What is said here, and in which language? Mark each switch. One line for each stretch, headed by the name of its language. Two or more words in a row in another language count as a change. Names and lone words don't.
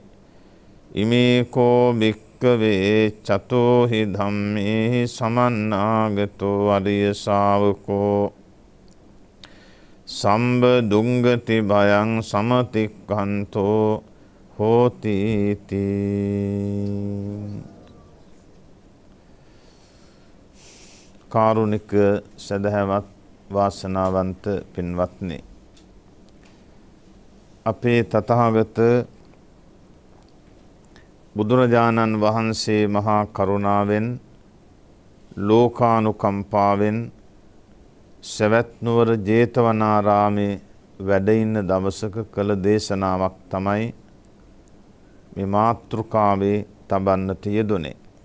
Pali: ඉමේකෝ භික්ඛවේ චතෝහි ධම්මේහි සමන්නාගතෝ අරිය ශාවකෝ සම්බ දුංගති භයං සමතික්ඛන්තෝ හෝති තී.
Sinhala: කාරුණික සදහවත් වාසනාවන්ත පින්වත්නි, අපේ තථාගත බුදුරජාණන් වහන්සේ මහා කරුණාවෙන් ලෝකානුකම්පාවෙන් සවැත් නුවර ජේතවනාරාමේ වැඩ ඉන්න දවසක කළ දේශනාවක් තමයි මේ මාතෘකාවේ තබන්නට යෙදුනේ.